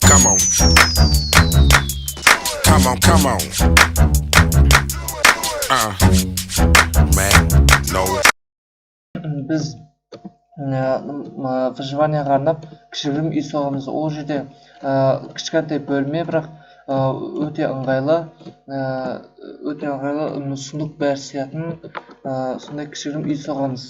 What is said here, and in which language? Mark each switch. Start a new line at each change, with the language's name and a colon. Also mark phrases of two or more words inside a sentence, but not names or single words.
English: come on. Come on, come on. Man, no.
Kazakh: Biz выживанияға арнап кішігірім үй соғамыз. Ол жерде кішкентай бөлме, бірақ өте ыңғайлы, сундук бәрі сиятын сондай кішігірім үй соғамыз.